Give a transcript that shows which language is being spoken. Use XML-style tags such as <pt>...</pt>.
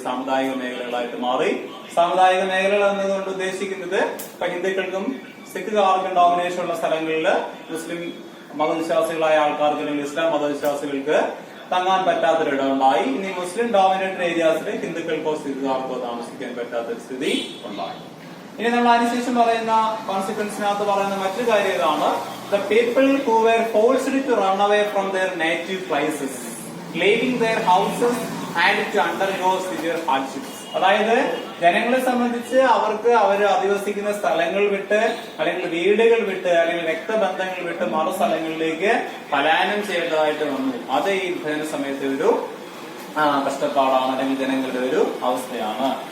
<ml>സാമുദായിക മേഖലകളായിട്ട് മാറി. സാമുദായിക മേഖലകൾ എന്നതുകൊണ്ട് ഉദ്ദേശിക്കുന്നത് ഇപ്പൊ ഹിന്ദുക്കൾക്കും സിഖുകാർക്കും ഡോമിനേഷൻ ഉള്ള സ്ഥലങ്ങളിൽ മുസ്ലിം മതവിശ്വാസികളായ ആൾക്കാർക്ക് അല്ലെങ്കിൽ ഇസ്ലാം മതവിശ്വാസികൾക്ക് തങ്ങാൻ പറ്റാത്തൊരിടം ഉണ്ടായി. ഇനി മുസ്ലിം ഡോമിനേറ്റഡ് ഏരിയാസിൽ ഹിന്ദുക്കൾക്കോ സിഖുകാർക്കോ താമസിക്കാൻ പറ്റാത്തൊരു സ്ഥിതി ഉണ്ടായി. ഇനി നമ്മൾ അതിനുശേഷം പറയുന്ന കോൺസിക്വൻസിനകത്ത് പറയുന്ന മറ്റൊരു കാര്യം ഇതാണ്,</ml> <en>the people who were forced to run away from their native places, leaving their houses and to undergo severe hardships.</en> <ml>അതായത് ജനങ്ങളെ സംബന്ധിച്ച് അവർക്ക് അവർ അധിവസിക്കുന്ന സ്ഥലങ്ങൾ വിട്ട് അല്ലെങ്കിൽ വീടുകൾ വിട്ട് അല്ലെങ്കിൽ രക്തബന്ധങ്ങൾ വിട്ട് മറു സ്ഥലങ്ങളിലേക്ക് പലായനം ചെയ്യേണ്ടതായിട്ട് വന്നു. അത് ഈ വിഭജന സമയത്തെ ഒരു കഷ്ടപ്പാടാണ് അല്ലെങ്കിൽ ജനങ്ങളുടെ ഒരു അവസ്ഥയാണ്.</ml>